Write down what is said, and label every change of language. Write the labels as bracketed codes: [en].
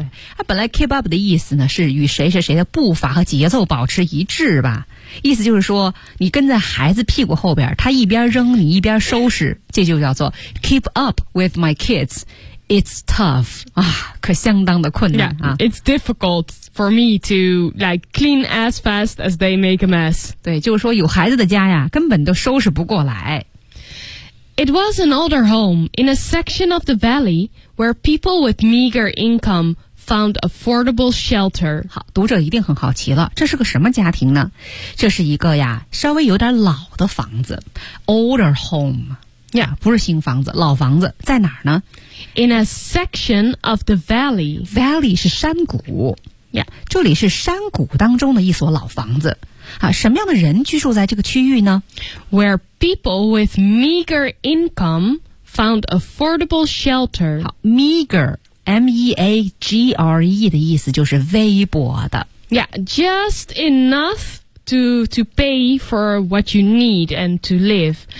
[zh] 啊本来 keep up 的意思呢是与谁谁谁的步伐和节奏保持一致吧意思就是说你跟在孩子屁股后边他一边扔你一边收拾这就叫做 [en] keep up with my kids it's tough [zh] 啊，可相当的困难 [en] yeah, 啊。 it's difficult for me to like clean as fast as they make a mess [zh] 对就是说有孩子的家呀根本都收拾不过来 [en] it was an older home in a section of the valley where people with meager incomefound affordable shelter. [zh] 好读者一定很好奇了这是个什么家庭呢这是一个呀稍微有点老的房子 older home. [en] Yeah, [zh] 不是新房子老房子在哪儿呢 [en] In a section of the valley. [zh] Valley 是山谷。 [en] Yeah, [zh] 这里是山谷当中的一所老房子。啊什么样的人居住在这个区域呢 [en] Where people with meager income found affordable shelter. [zh] 好 meager. M-E-A-G-R-E 的意思就是微薄的 [en] Yeah, just enough to pay for what you need and to live.